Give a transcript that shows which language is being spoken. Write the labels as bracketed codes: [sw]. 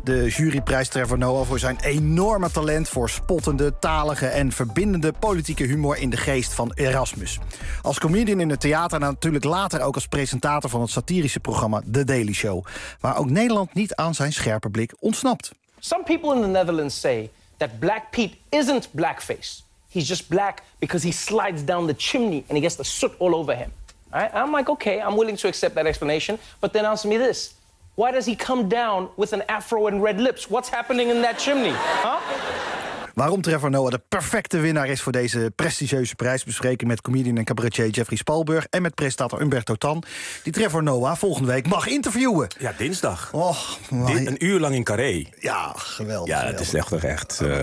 [nl] De juryprijs Trevor Noah voor zijn enorme talent voor spottende, talige en verbindende politieke humor in de geest van Erasmus. Als comedian in het theater en natuurlijk later ook als presentator van het satirische programma The Daily Show, waar ook Nederland niet aan zijn scherpe blik ontsnapt. [en] Some people in the Netherlands say that Black Pete isn't blackface. He's just black because he slides down the chimney and he gets the soot all over him. I'm like, okay, I'm willing to accept that explanation, but then answer me this. Why does he come down with an afro and red lips? What's happening in that chimney? Huh? [nl] Waarom Trevor Noah de perfecte winnaar is voor deze prestigieuze prijs bespreken met comedian en cabaretier Jeffrey Spalburg en met presentator Umberto Tan, die Trevor Noah volgende week mag interviewen. Ja, dinsdag. Oh, een uur lang in Carré. Ja, geweldig. Ja, dat is echt toch echt.